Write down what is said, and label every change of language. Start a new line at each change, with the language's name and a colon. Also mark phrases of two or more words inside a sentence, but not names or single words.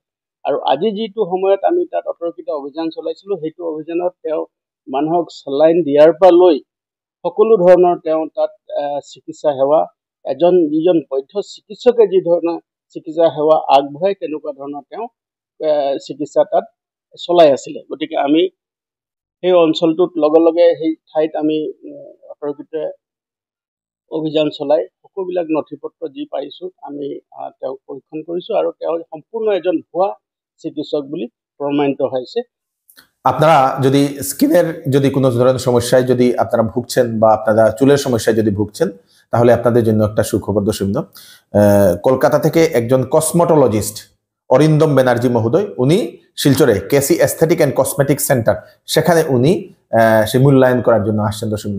Assamese: আৰু আজি যিটো সময়ত আমি তাত অতৰ্কিত অভিযান চলাইছিলোঁ, সেইটো অভিযানত তেওঁ মানুহক চেলাইন দিয়াৰ পৰা লৈ সকলো ধৰণৰ তেওঁ তাত চিকিৎসা সেৱা যিজন বৈধ চিকিৎসকে যি ধৰণৰ চিকিৎসা সেৱা আগবঢ়ায় তেনেকুৱা ধৰণৰ তেওঁ চিকিৎসা তাত চলাই আছিলে। গতিকে আমি সেই অঞ্চলটোত লগে লগে সেই ঠাইত আমি অতৰ্কিত অভিযান চলাই সকলোবিলাক নথিপত্ৰ যি পাৰিছোঁ আমি তেওঁক পৰীক্ষণ কৰিছোঁ আৰু তেওঁ সম্পূৰ্ণ এজন ভুৱা চিকিৎসক বুলি প্ৰমাণিত হৈছে।
Bangla: আপনারা যদি স্কিনের যদি কোনো ধরনের সমস্যায় যদি আপনারা ভুগছেন বা আপনারা চুলের সমস্যায় যদি ভুগছেন, তাহলে আপনাদের জন্য একটা সুখবর দর্শকবৃন্দ। কলকাতা থেকে একজন কসমোটোলজিস্ট অরিন্দম ব্যানার্জি মহোদয়, উনি শিলচরে কেসি এস্থেটিক অ্যান্ড কসমেটিক সেন্টার, সেখানে উনি সে মূল্যায়ন করার জন্য আসছেন দর্শকবৃন্দ।